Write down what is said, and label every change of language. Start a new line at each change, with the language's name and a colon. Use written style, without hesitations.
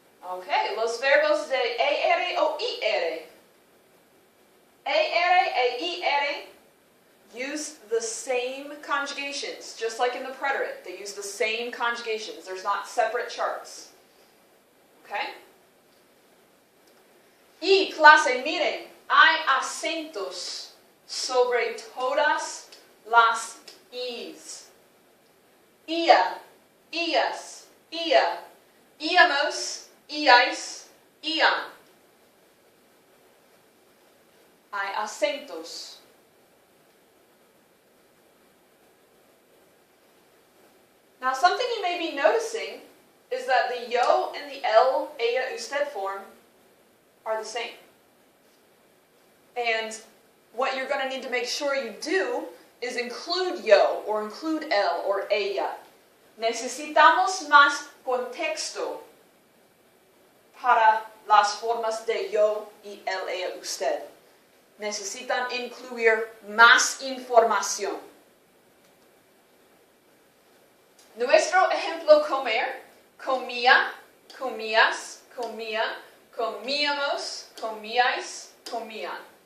English: Okay,
Spanish: los verbos de ER o IR.
English: ER e IR use the same conjugations, just like in the preterite. They use the same conjugations. There's not separate charts. Okay?
Spanish: Y clase, miren, hay acentos sobre todas las I's. Ia, ias, ia, íamos, iais, ian. Hay acentos.
English: Now, something you may be noticing is that the yo and the el, ella, usted form are the same. And what you're going to need to make sure you do is include yo, or include el, or ella.
Spanish: Necesitamos más contexto para las formas de yo y el, ella, usted. Necesitan incluir más información. Nuestro ejemplo comer, comía, comías, comía, comíamos, comíais, comían.